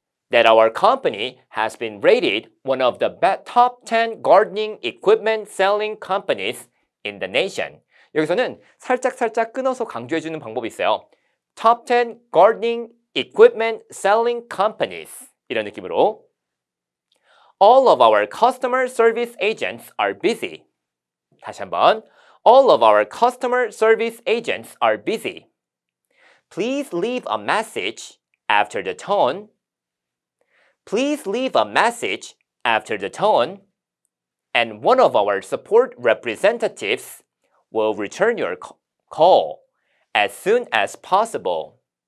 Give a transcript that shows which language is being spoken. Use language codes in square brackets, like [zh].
[en] That our company has been rated one of the top 10 gardening equipment selling companies in the nation. [ko] 여기서는 살짝 끊어서 강조해주는 방법이 있어요. [en] Top 10 gardening equipment selling companies. [ko] 이런 느낌으로. [en] All of our customer service agents are busy. [ko] 다시 한번. [en] All of our customer service agents are busy. Please leave a message after the tone. Please leave a message after the tone, and one of our support representatives will return your call as soon as possible.